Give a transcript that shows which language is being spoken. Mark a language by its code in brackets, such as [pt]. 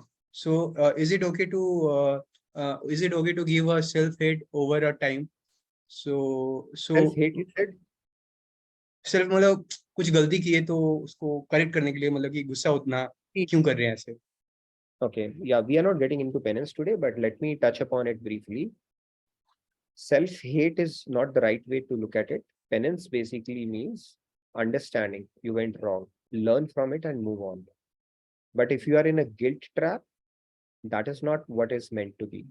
[en] So is it okay to give a self-hate over a time? So Self-hate, you said? [hi] सिर्फ मतलब कुछ गलती की है तो उसको करेक्ट करने के लिए मतलब कि गुस्सा उतना क्यों कर रहे हैं ऐसे? [en] Okay, yeah, we are not getting into penance today, but let me touch upon it briefly. Self-hate is not the right way to look at it. Penance basically means understanding you went wrong, learn from it and move on. But if you are in a guilt trap, that is not what is meant to be.